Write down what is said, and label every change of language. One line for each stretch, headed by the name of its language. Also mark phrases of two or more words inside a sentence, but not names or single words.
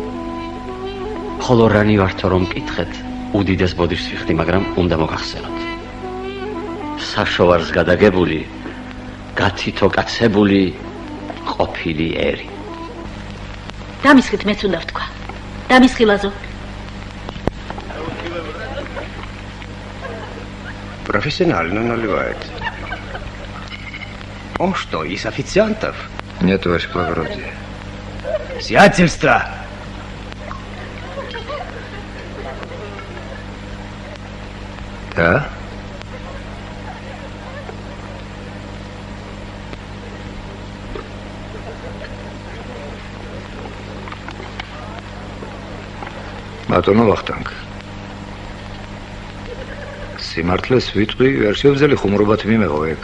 Georgian: ხოლო რანი ვართო რომ მკითხეთ, უდიდეს ბოდიშს ვიხდი, მაგრამ უნდა მოგახსენოთ. საშოვარს გადაგებული, გათითო-კაცებული, ყოფილი ერი. დამისხით მეც უნდა ვთქვა. დამისხილაზო.
Russian: Профессионально наливает. Он что, из официантов? Нет, ваше благородие. Сиятельство! Да?
Georgian: ბატონო ვახტანგ. სიმართლეს ვიტყვი, ვერ შევძელი ხუმრობათ მიმეღო ეგ.